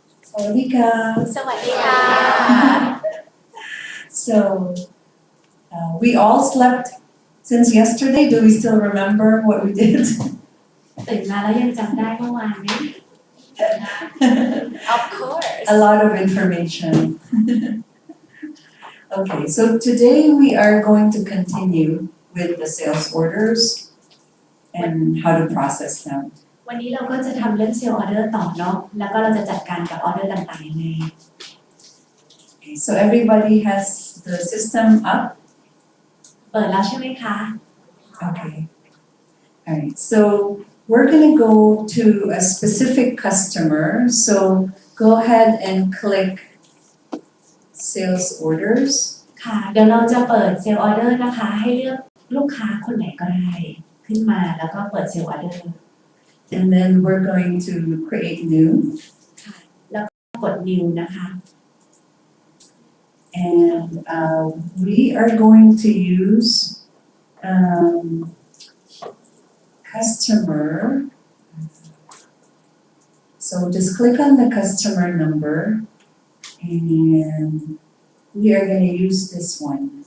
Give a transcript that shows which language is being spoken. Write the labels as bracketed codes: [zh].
[th] Sawadika. สวัสดีค่ะ [en] So, we all slept since yesterday. Do we still remember what we did? [th] ตื่นมาแล้วยังจำได้เมื่อวานไหม [en] Of course. A lot of information. Okay, so today we are going to continue with the sales orders and how to process them. [th] วันนี้เราก็จะทำเรื่องเซลล์ออเดอร์ต่อเนาะแล้วก็เราจะจัดการกับออเดอร์ต่างๆยังไง [en] Okay, so everybody has the system up? [th] เปิดแล้วใช่ไหมคะ [en] Okay. Alright, so we're gonna go to a specific customer. So go ahead and click sales orders. [th] ค่ะเดี๋ยวเราจะเปิดเซลล์ออเดอร์นะคะให้เลือกลูกค้าคนไหนก็ได้ขึ้นมาแล้วก็เปิดเซลล์ออเดอร์ [en] And then we're going to create new. [th] ค่ะแล้วก็กด new นะคะ [en] And we are going to use customer. So just click on the customer number and we are going to use this one.